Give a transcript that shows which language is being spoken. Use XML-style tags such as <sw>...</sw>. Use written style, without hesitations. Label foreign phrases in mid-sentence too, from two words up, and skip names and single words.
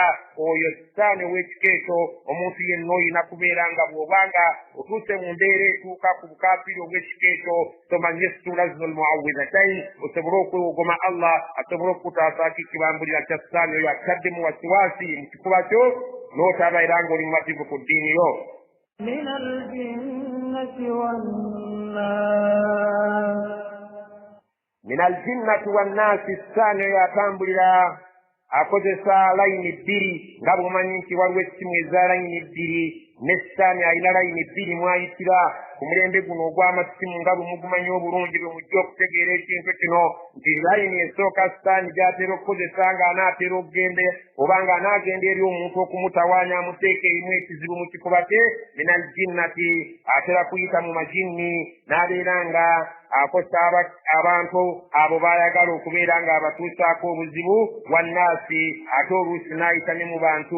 <lg>Oyo sitaani ow'ekika ekyo omuntu yenna olina kubeera nga bw'obanga otuuse mu mbeera etuuka ku bukaafiri obw'ekika ekyo tomanye situula zino almuawwidhatayn, osobole okwewogoma Allah asobole okukutaasako ekibambulira kya sitaani oyo akitaddemu wasiwasi mu kifuba kyo n'otabeera ng'oli mumativu ku ddiini yo.</lg> <ar>من الجنة والناس من الجنة والناس</ar> <lg>ssaani oyo atambulira akozesa layini bbiri nga bw'omanyi nti waliwo essimu eza layini bbiri n'essaani alina layini bbiri mwayitira ku mulembe guno ogw'amasimu nga bwe mugumanyi obulungi bwe mujja okutegeera ekintu kino nti layini esooka sitaani gy'atera okukozesa ng'anaatera okugende oba ng'anaagenda eri omuntu okumutawaanya amuteeka erimu ekizibu mu kifuba kye</lg> <ar>من الجنة</ar> <lg>atera kuyita mu majinni n'abeera nga akosa abantu abo baayagala okubeera ng'abatuusaako obuzibu wannaasi ate oluusi n'ayita ne mu bantu.</lg>